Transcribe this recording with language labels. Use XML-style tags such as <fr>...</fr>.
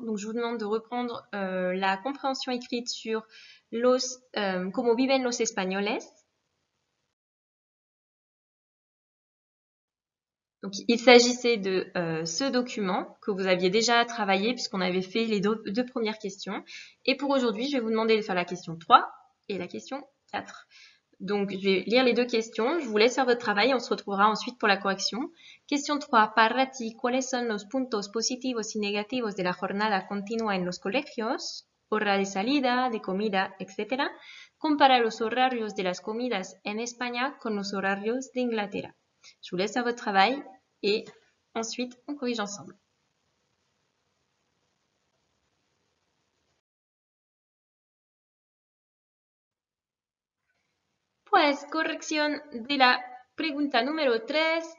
<fr>Donc je vous demande de reprendre la compréhension écrite sur</fr> <es>los cómo viven los españoles.</es> <fr>Donc, il s'agissait de ce document que vous aviez déjà travaillé puisqu'on avait fait les deux premières questions. Et pour aujourd'hui, je vais vous demander de faire la question 3 et la question 4. Donc, je vais lire les deux questions. Je vous laisse faire votre travail. On se retrouvera ensuite pour la correction. Question 3.</fr> <es>Para ti, ¿cuáles son los puntos positivos y negativos de la jornada continua en los colegios? Hora de salida, de comida, etc. Compara los horarios de las comidas en España con los horarios de Inglaterra.</es> <fr>Je vous laisse faire votre travail et ensuite on corrige ensemble.</fr> <es>Pues,</es> <fr>correction de</fr> <es>la pregunta</es> <fr>numéro 13.</fr>